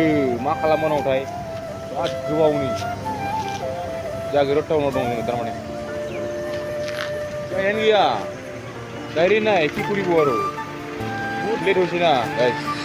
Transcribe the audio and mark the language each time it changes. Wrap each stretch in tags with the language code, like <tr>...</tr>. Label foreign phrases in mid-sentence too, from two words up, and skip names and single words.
<brx>मा खालामबावनांगौथाय बिराद गोबावनि जागिरद टाउनाव दं जोङो थारमाने जायगायानो गैया डाइरेक्ट नाय</brx> <as>কি কৰিব আৰু বহুত লেট হৈছে না</as> <brx>guys।</brx>